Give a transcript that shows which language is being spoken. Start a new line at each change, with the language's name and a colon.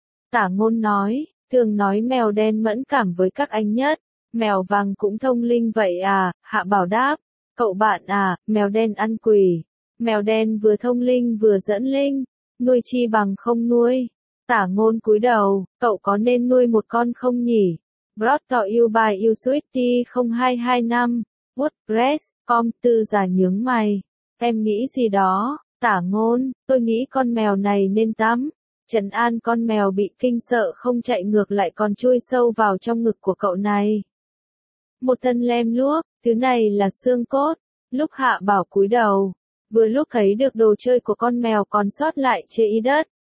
Vietnamese: Tả Ngôn nói, thường nói mèo đen mẫn cảm với các anh nhất. Mèo vàng cũng thông linh vậy à, Hạ Bảo đáp. Cậu bạn à, mèo đen ăn quỷ. Mèo đen vừa thông linh vừa dẫn linh. Nuôi chi bằng không nuôi. Tả Ngôn cúi đầu, cậu có nên nuôi một con không nhỉ?
English: Brought to you by Usuity 0225.
Vietnamese: Woodpress.com tư già nhướng mày. Em nghĩ gì đó, Tả Ngôn, tôi nghĩ con mèo này nên tắm. Trấn an con mèo bị kinh sợ không chạy ngược lại còn chui sâu vào trong ngực của cậu này. Một thân lem luốc, thứ này là xương cốt. Lúc Hạ Bảo cúi đầu, vừa lúc thấy được đồ chơi của con mèo còn sót lại trên y đất.